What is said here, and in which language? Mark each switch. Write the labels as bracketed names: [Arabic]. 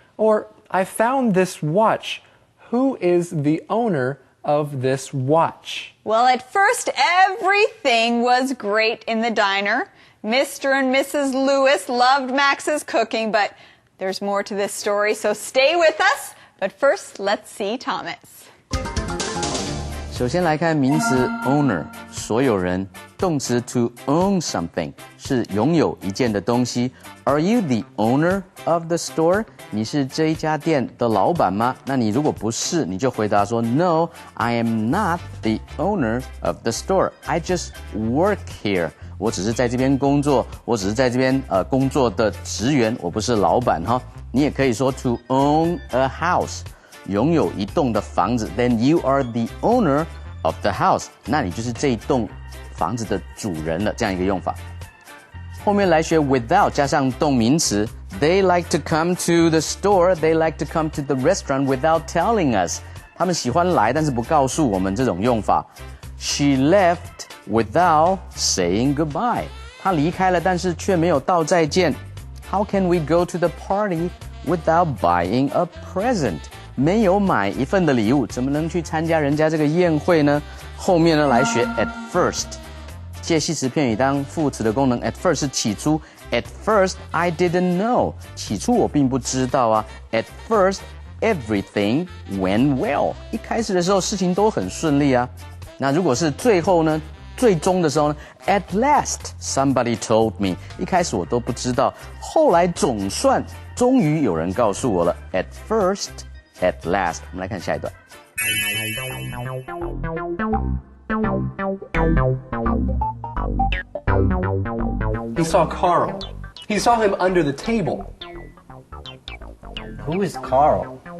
[English] Or, I found this watch. Who is the owner of this watch? Well, at first, everything was great in the diner. Mr. and Mrs. Lewis loved Max's cooking, but there's more to this story, so stay with us. But first, let's see Thomas. [Chinese] 首先来看名词 owner 所有人动词 to own something 是拥有一件的东西。 [English] Are you the owner of the store？ [Chinese] 你是这一家店的老板吗？那你如果不是，你就回答说 [English] No, I am not the owner of the store. I just work here. [Chinese] 我只是在这边工作，我只是在这边工作的职员，我不是老板哈。你也可以说 [English] to own a house， [Chinese] 拥有一栋的房子。 [English] Then you are the owner of the house， [Chinese] 那你就是这一栋房子的主人了，这样一个用法。后面来学 [English] without [Chinese] 加上动名词 [English] ，They like to come to the store, they like to come to the restaurant without telling us。 [Chinese] 他们喜欢来，但是不告诉我们这种用法。 [English] She left without saying goodbye。 [Chinese] 她离开了，但是却没有道再见。 [English] How can we go to the party without buying a present？ [Chinese] 没有买一份的礼物，怎么能去参加人家这个宴会呢？后面呢来学 at first， 介系词片语当副词的功能 at first 是起初 ， [English] at first I didn't know， [Chinese] 起初我并不知道啊 ， [English] at first everything went well， [Chinese] 一开始的时候事情都很顺利啊。那如果是最后呢？最终的时候呢 ， [English] At last somebody told me， [Chinese] 一开始我都不知道，后来终于有人告诉我了。 [English] At first, at last， [Chinese] 我们来看下一段。 [English] He saw Carl. He saw him under the table. Who is Carl?